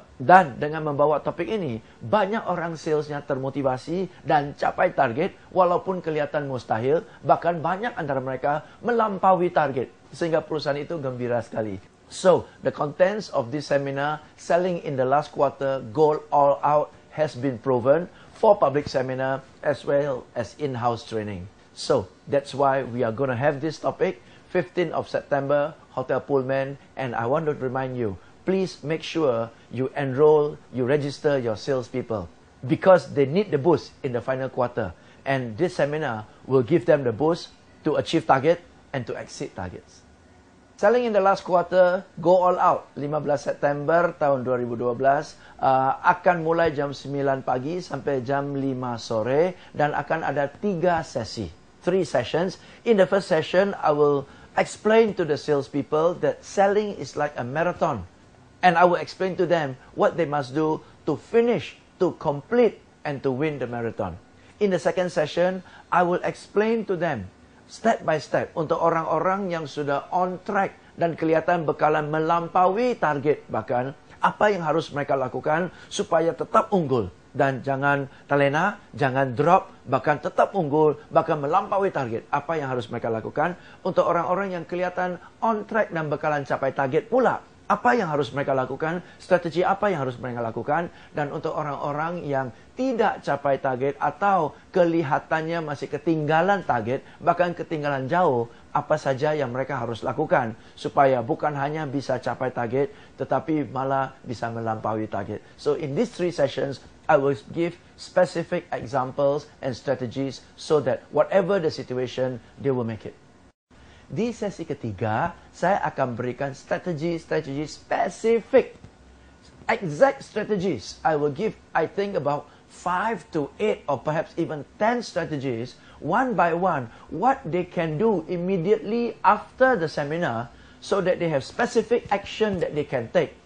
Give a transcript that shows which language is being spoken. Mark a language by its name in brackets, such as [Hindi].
[Indonesian] Dan dengan membawa topik ini, banyak orang salesnya termotivasi dan capai target walaupun kelihatan mustahil. Bahkan banyak antara mereka melampaui target. Sehingga perusahaan itu gembira sekali. [English] So, the contents of this seminar, Selling in the Last Quarter, Go All Out, has been proven for public seminar as well as in-house training. So, that's why we are going to have this topic, 15th of September, Hotel Pullman, and I want to remind you, please make sure you enroll, you register your salespeople because they need the boost in the final quarter. And this seminar will give them the boost to achieve target and to exceed targets. Selling in the last quarter, go all out. [Indonesian] 15 September tahun 2012 akan mulai jam 9 pagi sampai jam 5 sore dan akan ada 3 sesi, 3 sessions. [English] In the first session, I will explain to the salespeople that selling is like a marathon. And I will explain to them what they must do to finish, to complete, and to win the marathon. In the second session, I will explain to them step by step [Indonesian] untuk orang-orang yang sudah on track dan kelihatan bakalan melampaui target, bahkan apa yang harus mereka lakukan supaya tetap unggul dan jangan terlena, jangan drop, bahkan tetap unggul, bahkan melampaui target. Apa yang harus mereka lakukan untuk orang-orang yang kelihatan on track dan bakalan capai target pula. Apa yang harus mereka lakukan, strategi apa yang harus mereka lakukan, dan untuk orang-orang yang tidak capai target atau kelihatannya masih ketinggalan target, bahkan ketinggalan jauh, apa saja yang mereka harus lakukan supaya bukan hanya bisa capai target, tetapi malah bisa melampaui target. [English] So in these 3 sessions, I will give specific examples and strategies so that whatever the situation, they will make it. [Indonesian] Di sesi ketiga, saya akan berikan strategi-strategi spesifik. [English] Exact strategies. I will give, I think, about 5 to 8 or perhaps even 10 strategies, one by one, what they can do immediately after the seminar so that they have specific action that they can take.